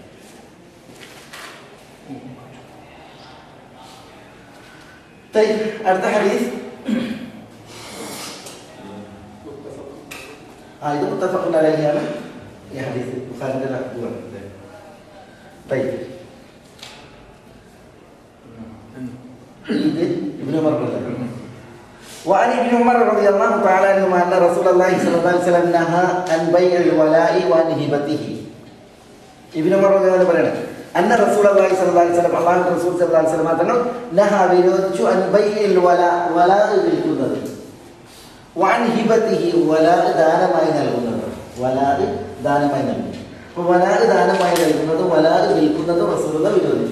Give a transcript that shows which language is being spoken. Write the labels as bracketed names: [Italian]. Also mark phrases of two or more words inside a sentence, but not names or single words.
[Malayalam] അടുത്ത ഹദീസ്, ഇത് മുത്തഫഖുൻ അലൈഹിയാണ് ഈ ഹദീസ്, ബുഖാരിയുടെ ലഫ്ദാണ്. ഇത് ഇബ്നു ഉമർ റളിയല്ലാഹു [Arabic] وعن ابن عمر رضي الله تعالى عنهما أن رسول الله صلى الله عليه وسلم نهى عن بيع الولاء وعن هبته. [Malayalam] ഇബ്നു ഉമർ റളിയല്ലാഹു പറയണം, [Arabic] أن رسول الله صلى الله عليه وسلم, [Malayalam] അല്ലാഹുവിന്റെ റസൂൽ [Arabic] صلى الله عليه وسلم [Malayalam] തങ്ങൾ നഹ വിരോധിച്ചു [Arabic] عن بيع الولاء [Malayalam] വിൽക്കുന്നത്, [Arabic] وعن هبته [Malayalam] വലാ ദാനമായി നൽകുന്നത്, വലാ ദാനമായി നൽകുന്നത്. അപ്പോൾ വലാ ദാനമായി നൽകുന്നത് വലാ വിൽക്കുന്നത് റസൂലുള്ളാഹി വിരോധിച്ചു.